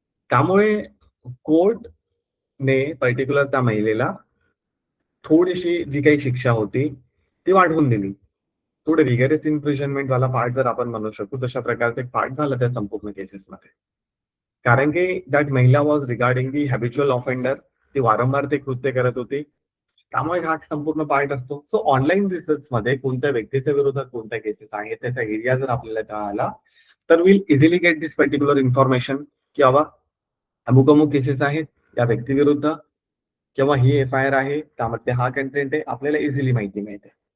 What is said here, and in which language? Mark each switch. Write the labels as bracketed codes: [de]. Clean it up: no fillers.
[mr] त्यामुळे कोर्टने पर्टिक्युलर त्या महिलेला थोडीशी जी काही शिक्षा होती ती वाढवून दिली. थोडे रिगरस इम्प्रिजनमेंट वाला पार्ट जर आपण म्हणू शकतो, तशा प्रकारचा एक पार्ट झाला त्या संपूर्ण केसेसमध्ये. कारण की [en] That महिला was regarding the habitual offender. [mr] ती वारंवार ते कृत्य करत होती. त्यामुळे हा संपूर्ण पार्ट असतो. सो ऑनलाईन रिसर्चमध्ये कोणत्या व्यक्तीच्या विरोधात कोणत्या केसेस आहेत, त्याचा एरिया जर आपल्याला कळाला, तर [en] will easily get this particular information [mr] की बाबा अमुक अमुक केसेस आहेत या व्यक्तीविरुद्ध, किंवा ही एफ-आय-आर आहे, त्यामध्ये हा कंटेंट आहे, आपल्याला इझिली माहिती मिळते.